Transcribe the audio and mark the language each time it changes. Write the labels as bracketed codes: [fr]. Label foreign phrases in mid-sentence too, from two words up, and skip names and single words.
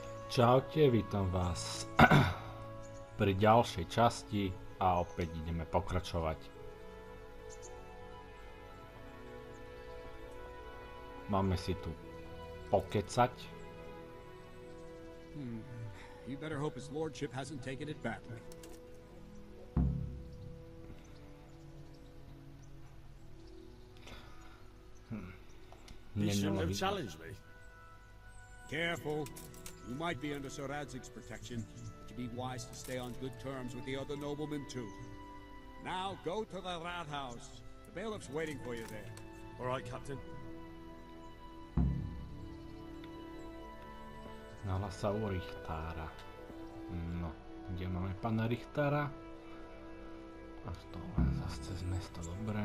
[sk] Čaute, vítam vás pri ďalšej časti a opäť ideme pokračovať. Máme si tu pokecať. [en] You better hope his lordship hasn't taken it badly. He shouldn't have challenged me. Careful. You might be under Sir Radzig's protection, but you'd be wise to stay on good terms with the other noblemen too. Now go to the rat house. The bailiff's waiting for you there. All right, Captain. [sk] Nahlas sa u Richtára. No, kde máme pána Richtára? Až to len zase cez mesto, dobré.